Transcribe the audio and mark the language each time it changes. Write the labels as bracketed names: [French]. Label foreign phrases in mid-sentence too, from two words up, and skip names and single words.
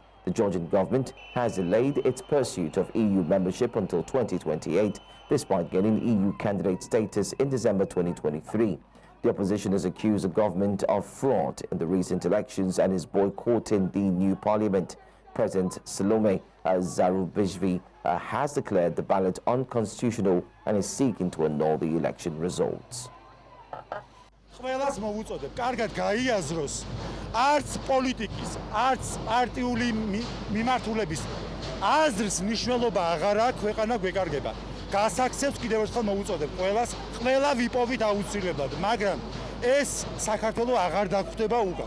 [English] The Georgian government has delayed its pursuit of EU membership until 2028, despite getting EU candidate status in December 2023. The opposition has accused the government of fraud in the recent elections and is boycotting the new parliament. President Salome Zarubishvi has declared the ballot unconstitutional and is seeking to annul the election results. [Georgian] ყველას მოვუწოდებ, კარგად გაიაზროს, არც პოლიტიკის, არც პარტიული მიმართულების აზრის მნიშვნელობა აღარ აქვს, ქვეყანა გვეკარგება. გასაქცევს კიდევ ერთხელ მოვუწოდებ ყველას, ყველა ვიპოვით აუცილებლად, მაგრამ ეს საქართველოს აღარ დაგხვდება უკან.